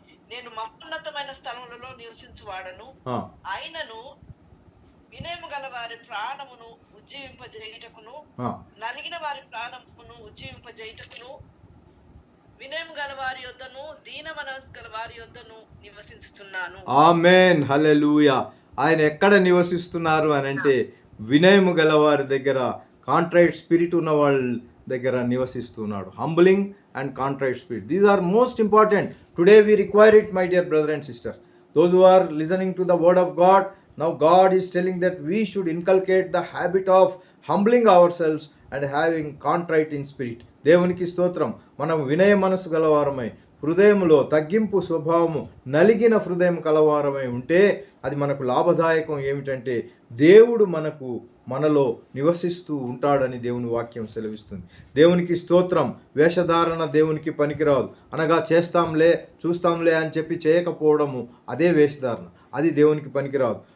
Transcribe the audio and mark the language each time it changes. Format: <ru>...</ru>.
<te>నేను మహోన్నతమైన స్థలములలో నివసించువాడను. ఆయనను వినయము గల వారి ప్రాణమును ఉజ్జీవింపజేయుటకును, నలిగిన వారి ప్రాణమును ఉజ్జీవింపజేయుటకును, వినయము గల వారి యొద్దను దీన మనస్సు గల వారి యొద్దను నివసిస్తున్నాను. ఆమేన్, హల్లెలూయా. ఆయన ఎక్కడ నివసిస్తున్నారు అని అంటే వినయము గల వారి దగ్గర,</te> <en>contrite spirit</en> <te>ఉన్న వాళ్ళ దగ్గర నివసిస్తున్నాడు.</te> <en>Humbling and contrite spirit, these are most important. Today we require it, my dear brother and sister. Those who are listening to the word of God, now God is telling that we should inculcate the habit of humbling ourselves and having contrite in spirit.</en> <te>దేవునికి స్తోత్రం. మనం వినయ మనసు గలవారమై, హృదయములో తగ్గింపు స్వభావము, నలిగిన హృదయం కలవారమై ఉంటే అది మనకు లాభదాయకం. ఏమిటంటే దేవుడు మనలో నివసిస్తూ ఉంటాడని దేవుని వాక్యం సెలవిస్తుంది. దేవునికి స్తోత్రం. వేషధారణ దేవునికి పనికిరాదు. అనగా చేస్తాంలే చూస్తాంలే అని చెప్పి చేయకపోవడము అదే వేషధారణ, అది దేవునికి పనికిరాదు.</te>